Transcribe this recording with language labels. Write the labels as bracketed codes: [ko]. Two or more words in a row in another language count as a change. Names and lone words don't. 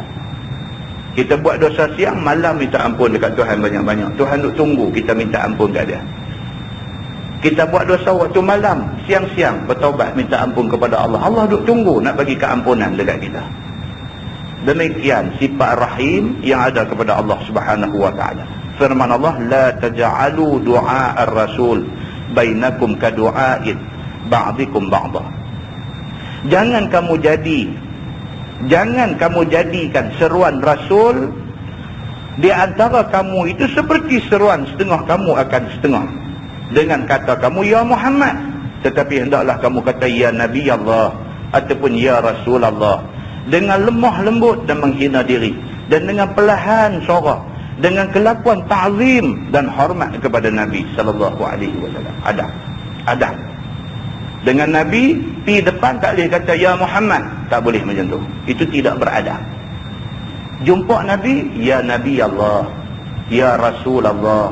[ms] Kita buat dosa siang, malam minta ampun dekat Tuhan banyak-banyak. Tuhan duk tunggu kita minta ampun kat dia. Kita buat dosa waktu malam, siang-siang bertaubat minta ampun kepada Allah. Allah duk tunggu nak bagi keampunan dekat kita. Demikian sifat rahim yang ada kepada Allah [ar] سبحانه وتعالى. [ms] Firman Allah, [ar] لا تجعلوا دعاء الرسول بينكم كدعاء بعضكم بعضا. [ms] Jangan kamu jadikan seruan Rasul di antara kamu itu seperti seruan setengah kamu akan setengah. Dengan kata kamu, ya Muhammad. Tetapi hendaklah kamu kata, ya Nabi Allah, ataupun ya Rasulullah, dengan lemah lembut dan menghina diri, dan dengan perlahan suara, dengan kelakuan ta'zim dan hormat kepada Nabi SAW. Adab. Dengan Nabi, pi depan tak boleh kata ya Muhammad, tak boleh macam tu. Itu tidak beradab. Jumpa Nabi, ya Nabi Allah, ya Rasulullah.